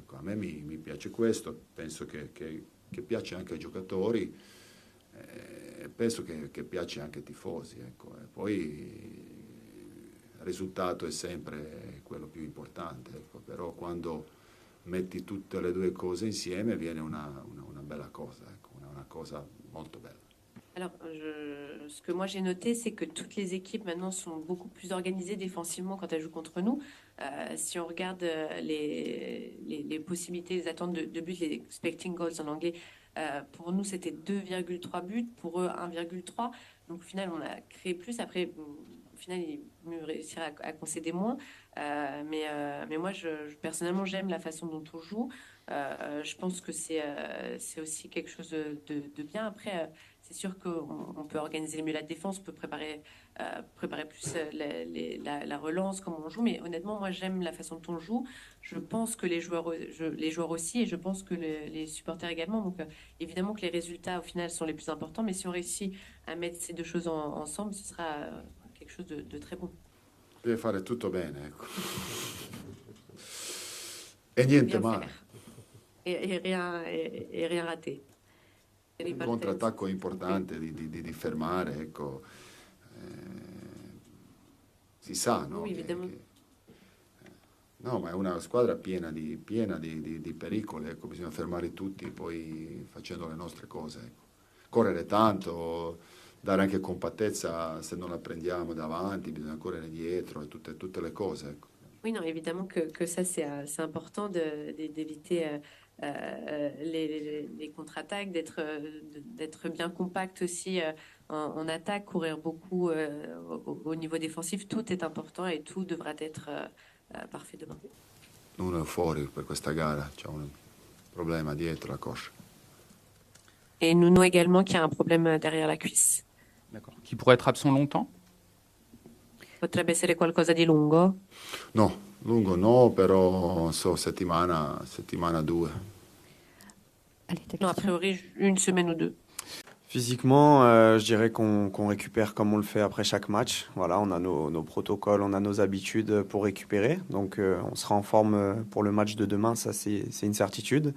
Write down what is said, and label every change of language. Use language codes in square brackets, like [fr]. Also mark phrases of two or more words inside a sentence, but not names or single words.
[it] A me mi piace questo, penso che piace anche ai giocatori, penso che piace anche ai tifosi, ecco. E poi il risultato è sempre quello più importante, ecco. Però quando metti tutte le due cose insieme viene una bella cosa, ecco, una cosa molto bella. [fr] Alors, ce que moi j'ai noté, c'est que toutes les équipes maintenant sont beaucoup plus organisées défensivement quand elles jouent contre nous. Si on regarde les possibilités, les attentes de buts, les [en] expecting goals [fr] en anglais, pour nous c'était 2,3 buts, pour eux 1,3. Donc au final, on a créé plus. Après, bon, au final, ils mieux réussir à concéder moins. Mais moi, personnellement, j'aime la façon dont on joue. Je pense que c'est aussi quelque chose de bien. Après, c'est sûr qu'on peut organiser mieux la défense, on peut préparer plus la relance, comment on joue. Mais honnêtement, moi, j'aime la façon dont on joue. Je pense que les joueurs aussi, et je pense que les supporters également. Donc, évidemment que les résultats, au final, sont les plus importants. Mais si on réussit à mettre ces deux choses ensemble, ce sera quelque chose de très bon. [it] Deve fare tutto bene, ecco. E niente [fr] Bien [it] male. [fr] faire. Et rien rater. [it] Un contrattacco importante di fermare, ecco. Eh, si sa, no? [fr] Oui, évidemment. [it] No, ma è una squadra piena di pericoli, ecco, bisogna fermare tutti, poi facendo le nostre cose, ecco. Correre tanto, dare anche compattezza se non la prendiamo davanti, bisogna correre dietro e tutte le cose, ecco. [fr] Oui, non, évidemment que ça, c'est important d'éviter les contre-attaques, d'être bien compact aussi en attaque, courir beaucoup au niveau défensif. Tout est important et tout devra être parfait demain. [it] Uno è fuori per questa gara, c'è un problema dietro la coscia. [fr] Et Nuno également qui a un problème derrière la cuisse. D'accord. Qui pourrait être absent longtemps? [it] Potrebbe essere qualcosa di lungo? No, lungo no, però so, settimana 2. [fr] Allez, ta Non, a question. priori, une semaine ou deux. Physiquement, je dirais qu'on récupère comme on le fait après chaque match. Voilà, on a nos protocoles, on a nos habitudes pour récupérer. Donc, on sera en forme pour le match de demain, ça c'est une certitude.